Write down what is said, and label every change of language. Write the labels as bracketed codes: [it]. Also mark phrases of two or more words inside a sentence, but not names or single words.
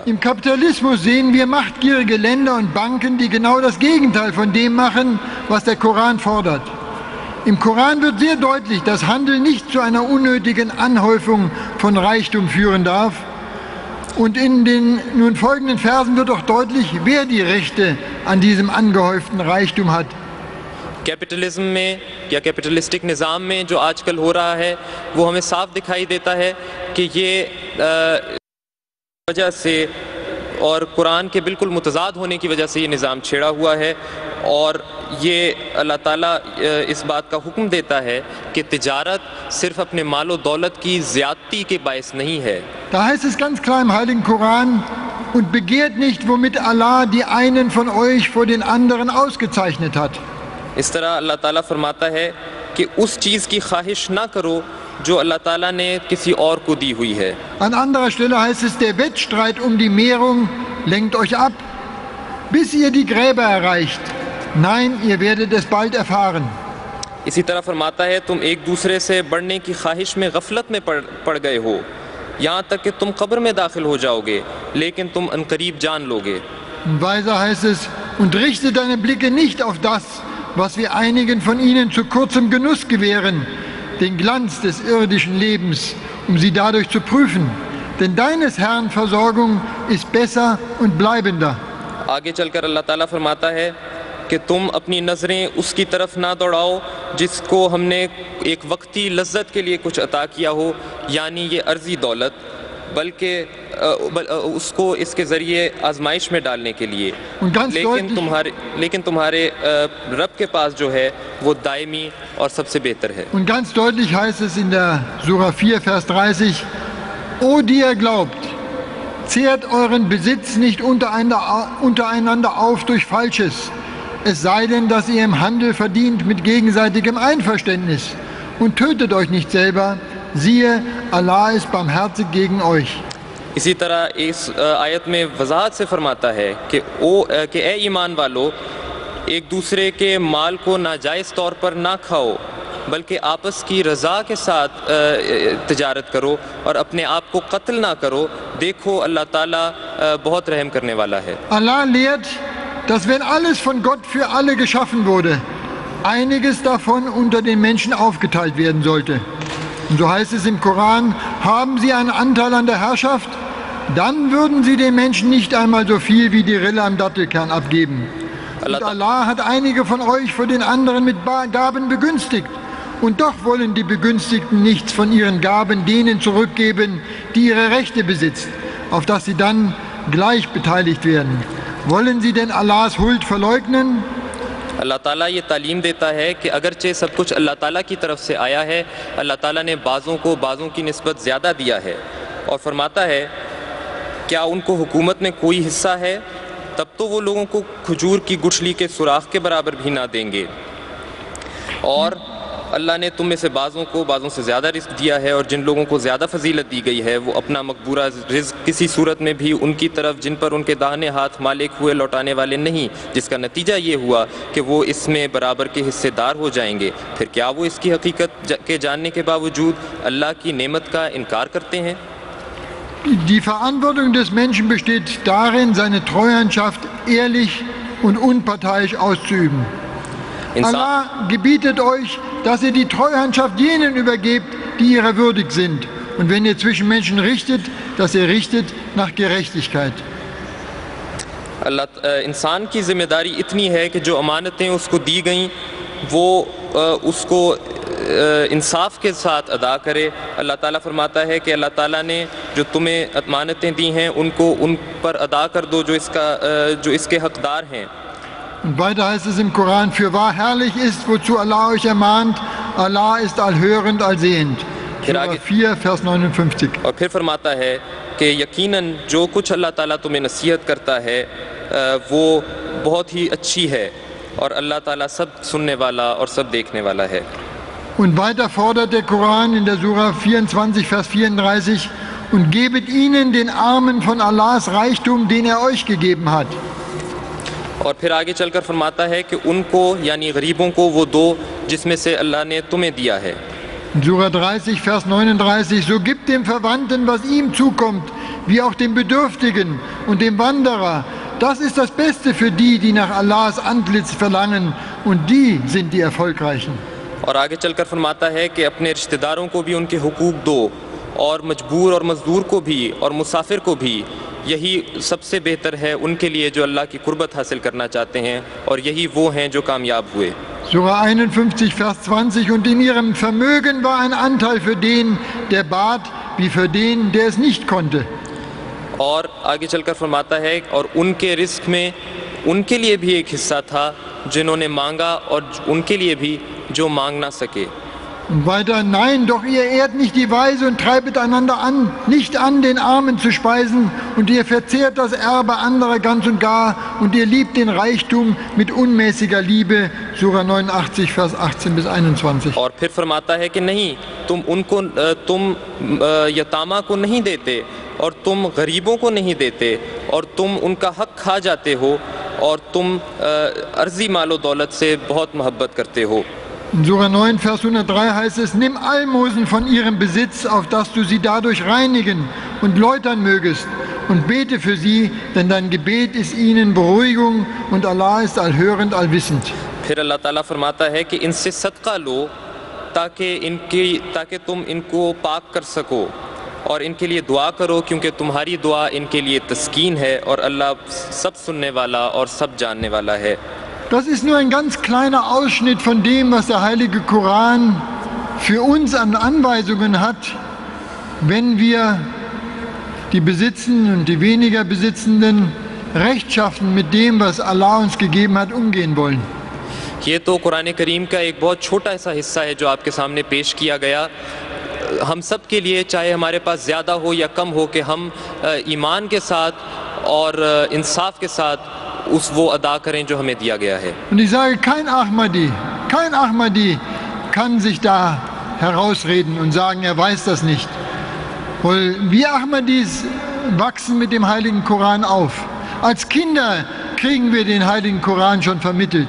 [de] Im Kapitalismus sehen wir machtgierige Länder und Banken, die genau das Gegenteil von dem machen, was der Koran fordert. Im Koran wird sehr deutlich, dass Handel nicht zu einer unnötigen Anhäufung von Reichtum führen darf. Und in den nun folgenden Versen wird auch deutlich, wer die Rechte an diesem angehäuften Reichtum hat. [ur] کیپٹلزم میں یا کیپٹلسٹک نظام میں جو آجکل ہو رہا ہے، وہ ہمیں صاف دکھائی دیتا ہے کہ یہ وجہ سے اور قرآن کے بالکل متضاد ہونے کی وجہ سے یہ نظام چھیڑا ہوا ہے، اور یہ اللہ تعالیٰ اس بات کا حکم دیتا ہے کہ تجارت صرف اپنے مالو دولت کی زیادتی کے باعث نہیں ہے. [de] Da heißt es ganz klar im Heiligen Koran: Und begehrt nicht, womit Allah die einen von euch vor den anderen ausgezeichnet hat. [ur] اس طرح اللہ تعالیٰ فرماتا ہے کہ اس چیز کی خواہش نہ کرو جو اللہ تعالیٰ نے کسی اور کو دی ہوئی ہے. [de] An anderer Stelle heißt es: Der Wettstreit um die Mehrung lenkt euch ab, bis ihr die Gräber erreicht. Nein, ihr werdet es bald erfahren. [ur] اسی طرح فرماتا ہے، تم ایک دوسرے سے بڑھنے کی خواہش میں غفلت میں پڑ گئے ہو، یہاں تک کہ تم قبر میں داخل ہو جاؤ گے، لیکن تم عنقریب جان لو گے. [de] Weiter heißt es: Und richte deine Blicke nicht auf das, was wir einigen von ihnen zu kurzem Genuss gewähren, den Glanz des irdischen Lebens, um sie dadurch zu prüfen. Denn deines Herrn Versorgung ist besser und bleibender. [ur] آگے چلکر اللہ تعالیٰ فرماتا ہے کہ تم اپنی نظریں اس کی طرف نہ دوڑاؤ جس کو ہم نے ایک وقتی لذت کے لیے کچھ عطا کیا ہو، یعنی یہ ارضی دولت، بلکہ اس کو اس کے ذریعے آزمائش میں ڈالنے کے لیے، لیکن تمہارے رب کے پاس جو ہے وہ دائمی اور سب سے بہتر ہے. [de] Und ganz deutlich heißt es in der Surah 4, Vers 30: O die ihr glaubt, zehrt euren Besitz nicht untereinander auf durch Falsches, es sei denn, dass ihr im Handel verdient mit gegenseitigem Einverständnis, und tötet euch nicht selber, siehe, Allah ist barmherzig gegen euch. [ur] اسی طرح اس آیت میں وضاحت سے فرماتا ہے کہ اے ایمان والو، ایک دوسرے کے مال کو ناجائز طور پر نہ کھاؤ، بلکہ آپس کی رضا کے ساتھ تجارت کرو اور اپنے آپ کو قتل نہ کرو، دیکھو اللہ تعالیٰ بہت رحم کرنے والا ہے. [de] Allah lehrt, dass wenn alles von Gott für alle geschaffen wurde, einiges davon unter den Menschen aufgeteilt werden sollte. Und so heißt es im Koran: Haben sie einen Anteil an der Herrschaft, dann würden sie den Menschen nicht einmal so viel wie die Rille am Dattelkern abgeben. Und Allah hat einige von euch vor den anderen mit Gaben begünstigt. Und doch wollen die Begünstigten nichts von ihren Gaben denen zurückgeben, die ihre Rechte besitzen, auf dass sie dann gleich beteiligt werden. Wollen sie denn Allahs Huld verleugnen? [ur] اللہ تعالیٰ یہ تعلیم دیتا ہے کہ اگرچہ سب کچھ اللہ تعالیٰ کی طرف سے آیا ہے، اللہ تعالیٰ نے بعضوں کو بعضوں کی نسبت زیادہ دیا ہے. اور فرماتا ہے کیا ان کو حکومت میں کوئی حصہ ہے، تب تو وہ لوگوں کو کھجور کی گٹھلی کے سوراخ کے برابر بھی نہ دیں گے. اور اللہ نے تم میں سے بعضوں کو بعضوں سے زیادہ رزق دیا ہے، اور جن لوگوں کو زیادہ فضیلت دی گئی ہے وہ اپنا مقبورہ رزق کسی صورت میں بھی ان کی طرف جن پر ان کے داہنے ہاتھ مالک ہوئے لوٹانے والے نہیں، جس کا نتیجہ یہ ہوا کہ وہ اس میں برابر کے حصہ دار ہو جائیں گے. پھر کیا وہ اس کی حقیقت کے جاننے کے باوجود اللہ کی نعمت کا انکار کرتے ہیں? [de] Die Verantwortung des Menschen besteht darin, seine Treuhandschaft ehrlich und unparteiisch auszuüben. Allah gebietet euch, dass ihr die Treuhandschaft jenen übergebt, die ihrer würdig sind. Und wenn ihr zwischen Menschen richtet, dass ihr richtet nach Gerechtigkeit. [ur] اللہ انسان کی ذمہ داری اتنی ہے کہ جو امانتیں اس کو دی گئی وہ اس کو انصاف کے ساتھ ادا کرے. اللہ تعالیٰ فرماتا ہے کہ اللہ تعالیٰ نے جو تمہیں امانتیں دی ہیں ان کو ان پر ادا کر دو جو اس کے حقدار ہیں. [de] Und weiter heißt es im Koran, für wahr herrlich ist, wozu Allah euch ermahnt, Allah ist allhörend, allsehend. Surah 4, Vers 59. [ur] اور پھر فرماتا ہے کہ یقیناً جو کچھ اللہ تعالیٰ تمہیں نصیحت کرتا ہے وہ بہت ہی اچھی ہے، اور اللہ تعالیٰ سب سننے والا اور سب دیکھنے والا ہے. [de] Und weiter fordert der Koran in der Surah 24, Vers 34, und gebet ihnen den Armen von Allahs Reichtum, den er euch gegeben hat. [ur] اور پھر آگے چلکر فرماتا ہے کہ ان کو یعنی غریبوں کو وہ دو جس میں سے اللہ نے تمہیں دیا ہے. [de] Surah 30, Vers 39, so gibt dem Verwandten, was ihm zukommt, wie auch dem Bedürftigen und dem Wanderer. Das ist das Beste für die, die nach Allahs Antlitz verlangen, und die sind die Erfolgreichen. [ur] اور آگے چلکر فرماتا ہے کہ اپنے رشتہ داروں کو بھی ان کے حقوق دو، اور مجبور اور مزدور کو بھی اور مسافر کو بھی، یہی سب سے بہتر ہے ان کے لیے جو اللہ کی قربت حاصل کرنا چاہتے ہیں، اور یہی وہ ہیں جو کامیاب ہوئے. [de] Surah 51, Vers 20, und in ihrem Vermögen war ein Anteil für den, der bat, wie für den, der es nicht konnte. [ur] اور آگے چلکر فرماتا ہے اور ان کے رسک میں ان کے لیے بھی ایک حصہ تھا جنہوں نے مانگا، اور ان کے لیے بھی جو مانگ نہ سکے. [de] Und weiter, nein, doch ihr ehrt nicht die Weise und treibet einander an, nicht an, den Armen zu speisen, und ihr verzehrt das Erbe anderer ganz und gar, und ihr liebt den Reichtum mit unmäßiger Liebe. Surah 89, Vers 18 bis 21. [ur] اور پھر فرماتا ہے کہ نہیں، تم یتامیٰ کو نہیں دیتے، اور تم غریبوں کو نہیں دیتے، اور تم ان کا حق کھا جاتے ہو، اور تم ارضی مالو دولت سے بہت محبت کرتے ہو. [de] In Surah 9, Vers 103 heißt es, nimm Almosen von ihrem Besitz, auf dass du sie dadurch reinigen und läutern mögest, und bete für sie, denn dein Gebet ist ihnen Beruhigung, und Allah ist allhörend, allwissend. [ur] پھر اللہ تعالیٰ فرماتا ہے کہ ان سے صدقہ لو تاکہ تم ان کو پاک کر سکو، اور ان کے لیے دعا کرو، کیونکہ تمہاری دعا ان کے لیے تسکین ہے، اور اللہ سب سننے والا اور سب جاننے والا ہے. [de] Das ist nur ein ganz kleiner Ausschnitt von dem, was der Heilige Koran für uns an Anweisungen hat, wenn wir die Besitzenden und die weniger Besitzenden rechtschaffen mit dem, was Allah uns gegeben hat, umgehen wollen. [ur] یہ تو قرآن کریم کا ایک بہت چھوٹا سا حصہ ہے جو آپ کے سامنے پیش کیا گیا. ہم سب کے لیے، چاہے ہمارے پاس زیادہ ہو یا کم ہو، کہ ہم ایمان کے ساتھ اور انصاف کے ساتھ وہ ادا کریں جو ہمیں دیا گیا ہے. [de] Und ich sage, kein Ahmadi kann sich da herausreden und sagen, er weiß das nicht. Weil wir Ahmadis wachsen mit dem Heiligen Koran auf. Als Kinder kriegen wir den Heiligen Koran schon vermittelt.